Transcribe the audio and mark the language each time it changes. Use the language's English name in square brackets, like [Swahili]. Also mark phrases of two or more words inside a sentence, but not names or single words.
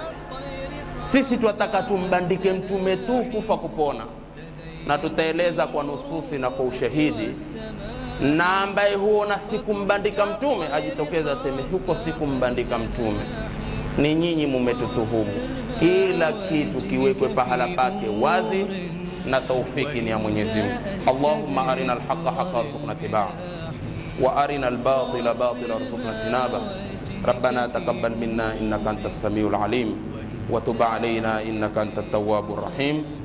[Swahili] Sisi tunataka tumbandike mtume tu kufa kupona, na tutaeleza kwa nususi na kwa ushahidi. Na ambaye huona sikumbandika mtume ajitokeza aseme huko sikumbandika mtume, ni nyinyi mumetutuhumu. Kila kitu kiwekwe pahala pake wazi, na taufiki ni ya Mwenyezi Mungu. [Arabic] اللهم أرنا الحق حقا وارزقنا اتباعه وأرنا الباطل باطلا وارزقنا اجتنابه. ربنا تقبل منا إنك أنت السميع العليم وتب علينا إنك أنت التواب الرحيم.